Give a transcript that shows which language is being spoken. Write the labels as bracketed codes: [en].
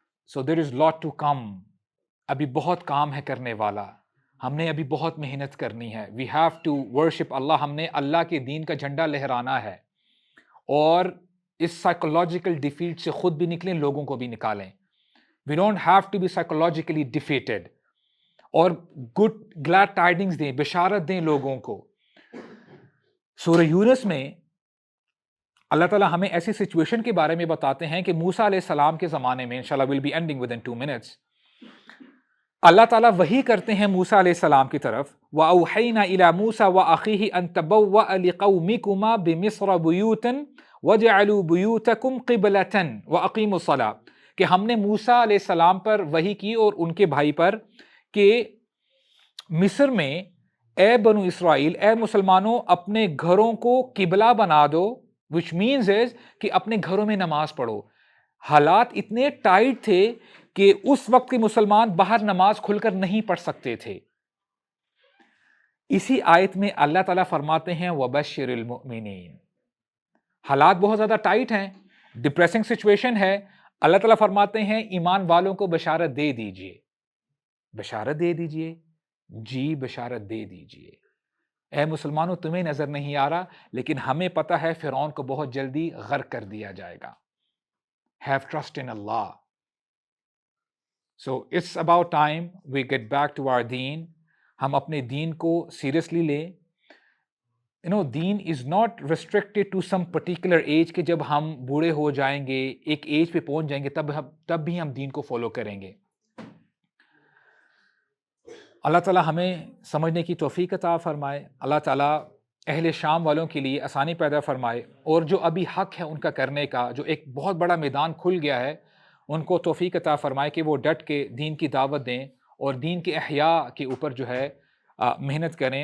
[en] So there is lot to come. [ur] ابھی بہت کام ہے کرنے والا، ہم نے ابھی بہت محنت کرنی ہے. [en] We have to worship [ur] اللہ، ہم نے اللہ کے دین کا جھنڈا لہرانا ہے، اور اس سائیکولوجیکل ڈیفیٹ سے خود بھی نکلیں، لوگوں کو بھی نکالیں. [en] We don't have to be psychologically defeated. [ur] اور گڈ گلیڈ ٹائڈنگز دیں، بشارت دیں لوگوں کو. سورہ یونس میں اللہ تعالیٰ ہمیں ایسی سچویشن کے بارے میں بتاتے ہیں کہ موسیٰ علیہ السلام کے زمانے میں، انشاءاللہ [en] we'll be ending within 2 minutes، [ur] اللہ تعالیٰ وحی کرتے ہیں موسیٰ علیہ السلام کی طرف. [ar] وَأَوْحَيْنَا إِلَى مُوسَى وَأَخِيهِ أَن تَبَوَّأَ لِقَوْمِكُمَا بِمِصْرَ بُيُوتًا وَاجْعَلُوا بُيُوتَكُمْ قِبْلَةً وَأَقِيمُوا الصَّلَاةَ، [ur] کہ ہم نے موسیٰ علیہ السلام پر وحی کی اور ان کے بھائی پر کہ مصر میں اے بنو اسرائیل، اے مسلمانوں، اپنے گھروں کو قبلہ بنا دو، [en] which means is [ur] کہ اپنے گھروں میں نماز پڑھو. حالات اتنے ٹائٹ تھے کہ اس وقت کے مسلمان باہر نماز کھل کر نہیں پڑھ سکتے تھے. اسی آیت میں اللہ تعالیٰ فرماتے ہیں [ar] وَبَشِّرِ الْمُؤْمِنِينَ. [ur] حالات بہت زیادہ ٹائٹ ہیں، ڈپریسنگ سچویشن ہے. اللہ تعالیٰ فرماتے ہیں ایمان والوں کو بشارت دے دیجئے. بشارت دے دیجئے، جی بشارت دے دیجئے. اے مسلمانوں، تمہیں نظر نہیں آ رہا، لیکن ہمیں پتہ ہے فرعون کو بہت جلدی غرق کر دیا جائے گا. [en] Have trust in Allah. So it's about time we get back to our deen. [ur] ہم اپنے دین کو سیریسلی لیں. دین [en] is not restricted to some particular age [ur] کہ جب ہم بوڑھے ہو جائیں گے، ایک ایج پہ پہنچ جائیں گے تب بھی ہم دین کو فالو کریں گے. اللہ تعالیٰ ہمیں سمجھنے کی توفیق عطا فرمائے. اللہ تعالیٰ اہل شام والوں کے لیے آسانی پیدا فرمائے، اور جو ابھی حق ہے ان کا کرنے کا، جو ایک بہت بڑا میدان کھل گیا ہے، ان کو توفیق عطا فرمائے کہ وہ ڈٹ کے دین کی دعوت دیں اور دین کے احیاء کے اوپر جو ہے محنت کریں.